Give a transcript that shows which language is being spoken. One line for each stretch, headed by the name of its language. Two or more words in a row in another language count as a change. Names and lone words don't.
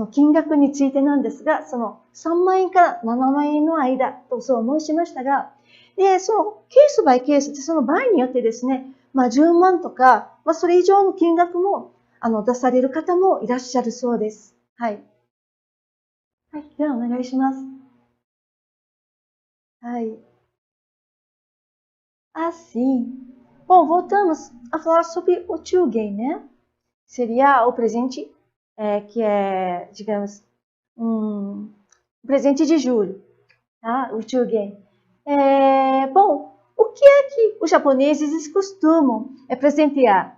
Japanese: 金額についてなんですが、その3万円から7万円の間とそう申しましたが、で、そのケースバイケースで、その場合によってですね、10万とか、それ以上の金額も、出される方もいらっしゃるそうです。はい。はい。では、お願いします。
Portuguese: はい。Assim, bom, voltamos a falar sobre o Chugen, né? Seria o presente que é, digamos, um presente de julho, tá? O Chugen. Bom, o que é que os japoneses costumam presentear?